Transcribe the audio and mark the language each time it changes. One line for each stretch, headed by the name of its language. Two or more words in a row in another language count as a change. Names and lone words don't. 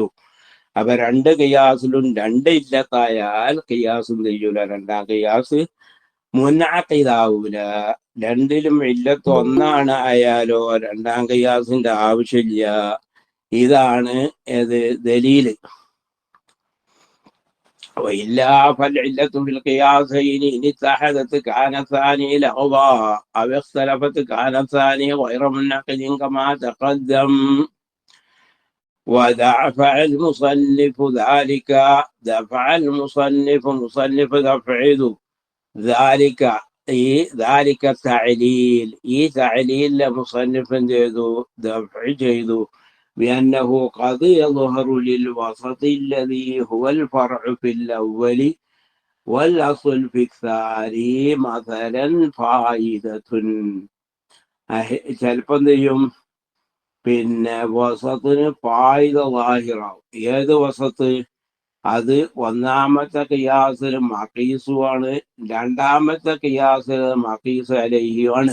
Malayalam: അപ്പൊ രണ്ട് ഖിയാസിലും രണ്ട് ഇല്ലത്തായാൽ ഖിയാസും ചെയ്യൂല, രണ്ടാം ഖിയാസ് മുൻഅഖിദാവൂല. രണ്ടിലും ഇല്ലത്ത് ഒന്നാണ് ആയാലോ രണ്ടാം ഖിയാസിന്റെ ആവശ്യമില്ല. ഇതാണ് ഏത് ദലീല്.
Arabic: وإلا فالعلة في القياسين إن اتحدت كان الثاني لغوا أو اختلفت كان الثاني غير منعقد كما تقدم. ودفع المصنف ذلك، دفع المصنف تفعيل ذلك، ذلك التعليل، تعليل لمصنف دفع جيدو بأنه قد يظهر للوسط الذي هو الفرع في الأول والأصل في الثاني مثلا فائدة.
Malayalam: ചിലപ്പം ചെയ്യും വസത്തിന് ഫായിദ ളാഹിറാവും. ഏത് വസത്ത്? അത് ഒന്നാമത്തെ ഖിയാസിന് മഖീസുമാണ്, രണ്ടാമത്തെ ഖിയാസിന് മഖീസ് അലൈഹിയുമാണ്.